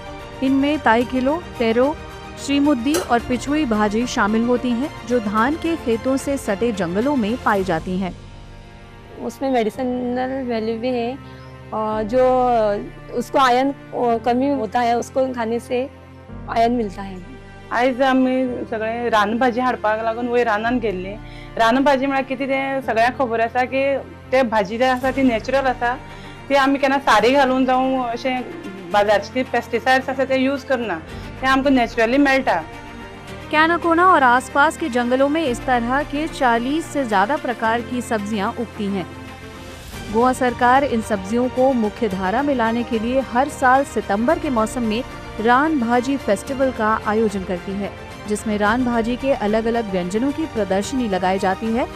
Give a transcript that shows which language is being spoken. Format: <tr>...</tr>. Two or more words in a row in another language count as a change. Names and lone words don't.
<hi>इनमें ताइकिलो, टेरो, श्रीमुद्दी और पिछुई भाजी शामिल होती हैं, जो धान के खेतों से सटे जंगलों में पाई जाती हैं। उसमें</hi> <en>medicinal value</en> <hi>भी है और जो उसको आयरन कमी होता है, उसको खाने से आयरन मिलता है।</hi> <kok>आयज आमी सगळे रानभाजी हाडपाक लागून वयर रानान गेल्ली। रानभाजी म्हळ्यार कितें तें सगळ्यांक खबर आसा की ते भाजी जी आसा ती नॅचरल आसा, ती आमी केन्ना सारी घालून जावं अशें बाजारचे पेस्टिसाइड्स आसा ते यूज करना, ते आमकां नॅचरली मेळटा।</kok> <hi>कैनाकोना और आसपास के जंगलों में इस तरह के 40 से ज्यादा प्रकार की सब्जियां उगती हैं। गोवा सरकार इन सब्जियों को मुख्य धारा में लाने के लिए हर साल सितंबर के मौसम में रान भाजी फेस्टिवल का आयोजन करती है, जिसमें रान भाजी के अलग अलग व्यंजनों की प्रदर्शनी लगाई जाती है।</hi>